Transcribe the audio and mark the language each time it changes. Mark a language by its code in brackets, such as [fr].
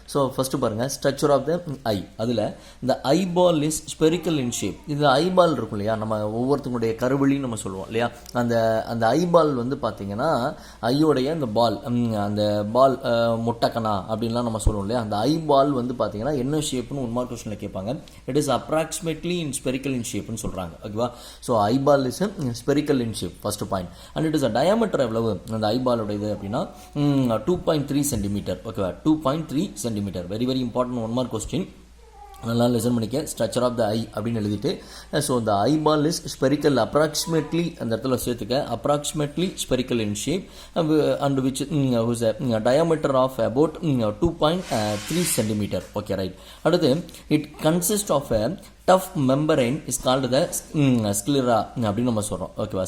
[en] So first பாருங்கள், structure of the eye. [ta] அதில் இந்த [en] Eyeball is spherical in shape. [ta] இது ஐபால் இருக்கும் இல்லையா, நம்ம ஒவ்வொருத்தங்களுடைய கருவழின்னு நம்ம சொல்லுவோம் இல்லையா, அந்த ஐபால் வந்து பார்த்தீங்கன்னா ஐயோடைய அந்த பால், அந்த பால் முட்டக்கணா அப்படின்லாம் நம்ம சொல்லுவோம் இல்லையா, அந்த ஐபால் வந்து பார்த்தீங்கன்னா என்ன ஷேப்னு 1 மார்க் கொஸ்டினில் கேட்பாங்க. [en] it is approximately in spherical in shape [ta] ன்னு சொல்றாங்க. ஓகேவா? [en] so eyeball is spherical in shape, first point, and it is a diameter [ta] எவ்வளவு அந்த eyeball உடையது அப்படினா [en] 2.3 cm. ஓகேவா? 2.3 cm. very very important 1 mark question. [ta] நல்லா லிசன் பண்ணிக்க. [en] structure of the eye [ta] அப்படின்னு எழுதிட்டு, [en] so இந்த eyeball is spherical approximately, [ta] அந்த இடத்துல சேர்த்துக்க, [en] Approximately spherical in shape and which diameter of about 2.3 cm. Okay, right. அடுத்து it consist of a tough membrane is called the sclera [ta] அப்படின்னு நம்ம சொல்கிறோம். ஓகேவா?